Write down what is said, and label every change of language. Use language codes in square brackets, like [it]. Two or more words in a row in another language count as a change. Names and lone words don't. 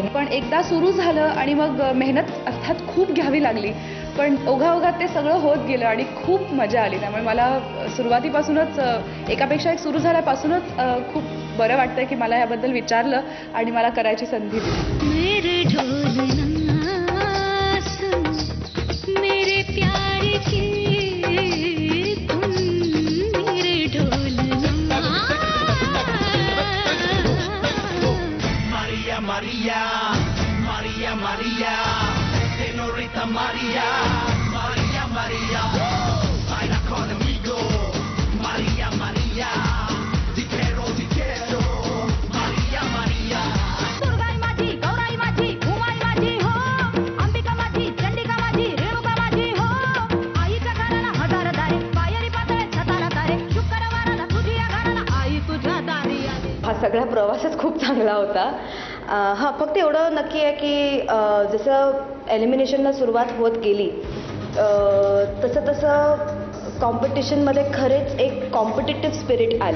[mr] पण एकदा सुरू झालं आणि मग मेहनत अर्थात खूप घ्यावी लागली, पण ओघाओघात ते सगळं होत गेलं आणि खूप मजा आली. त्यामुळे मला सुरुवातीपासूनच एकापेक्षा एक सुरू झाल्यापासूनच खूप बरं वाटतं की मला याबद्दल विचारलं आणि मला करायची संधी दिली. [es] Maria, Maria, Maria, señorita Maria, Maria, Maria, baila conmigo, Maria, Maria, te quiero, Maria, Maria. [mr] दुर्गाई माझी, गौराई माझी, उमाई माझी हो, अंबिका माझी, चंडिका माझी, रेणुका माझी हो, आईच्या घराला 1000 दारे, पायरी पातळे छताला तारे, शुक्रवाराला तुझी या घराला आई तुझ्या दारी आली. हा सगळा प्रवासच खूप चांगला होता. हां, फक्त एवढं नक्की आहे की जसं एलिमिनेशनला सुरुवात होत गेली तसं कॉम्पिटिशनमध्ये खरेच एक [en] competitive spirit [mr] आली.